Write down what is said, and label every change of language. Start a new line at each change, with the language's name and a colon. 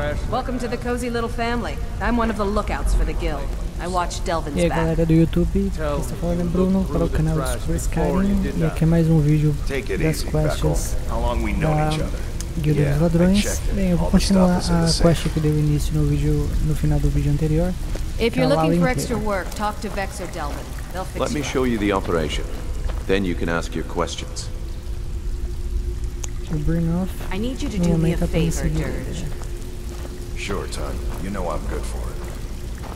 English: Welcome to the cozy little family. I'm one of the lookouts for the guild. I watch Delvin's
Portuguese: E aí
English: back.
Portuguese: galera do YouTube, quem está falando é Bruno para o canal do Super Skyrim, e aqui é mais um vídeo das quests da Guilda dos Ladrões. Bem, eu vou continuar a quest que deu início no final do vídeo anterior.
English: If you're looking for extra work, talk to Vex or Delvin. They'll fix Let me show you the operation. Then you can ask your questions. To bring off. I need you to do me a favor, Dirge. Sure, Todd. You know I'm good for it.